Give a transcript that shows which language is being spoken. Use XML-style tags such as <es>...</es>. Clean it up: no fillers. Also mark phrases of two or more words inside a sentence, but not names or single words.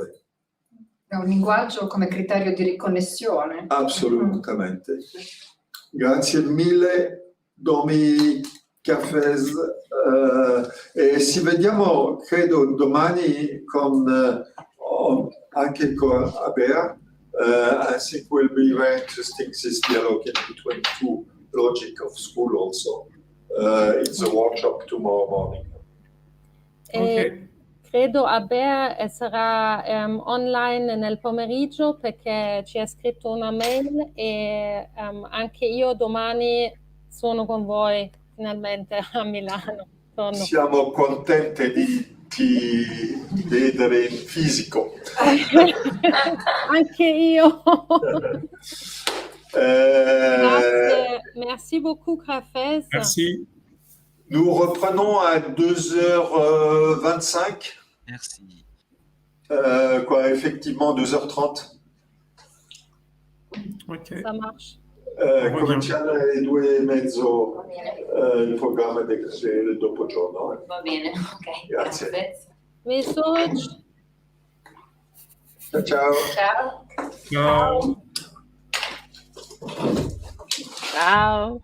<it>È un linguaggio come criterio di riconnessione. Assolutamente. Grazie mille, Domi Cafés. E ci vediamo, credo, domani anche con Abea.</it> <en>I think will be very interesting, this dialogue between two logic of school also. It's a workshop tomorrow morning. Ok.</en> <it>Credo Abea sarà online nel pomeriggio, perché ci ha scritto una mail e anche io domani sono con voi finalmente a Milano. Siamo contenti di vedere in fisico. Anche io.</it> <fr>Merci beaucoup, Cafés. Merci. Nous reprenons à 2h25. Merci. Effectivement, 2h30. Ok. Ça marche.</fr> <it>Cominciamo alle 2:30 il programma del dopogiorno. Va bene, ok. Grazie. Message. Ciao, ciao. Ciao. Ciao. Ciao.</it>